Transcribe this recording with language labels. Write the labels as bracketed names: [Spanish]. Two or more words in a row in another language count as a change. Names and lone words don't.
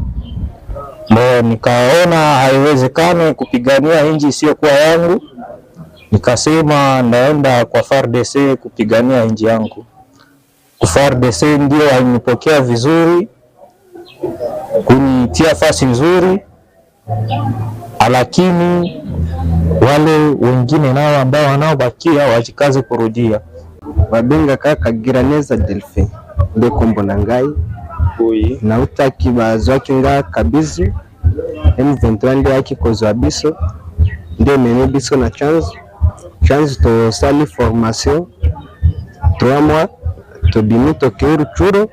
[Swahili] Nikaona haiwezekani kupigania nchi isiyokuwa yangu, nikasema naenda kwa FARDC kupigania nchi yangu. FARDC ndio walinipokea vizuri, kunitia fasi nzuri, lakini wale wengine nao ambao wanaobakia wajikaze kurudia. [Lingala] Babenga kaka Giraneza Delphin nde kombona ngai na utaki bazwaki nga kabizu M23 nde yaki kozwa biso nde mene biso na chance to sali formation 3 mois to bimi to ke Ruchuru.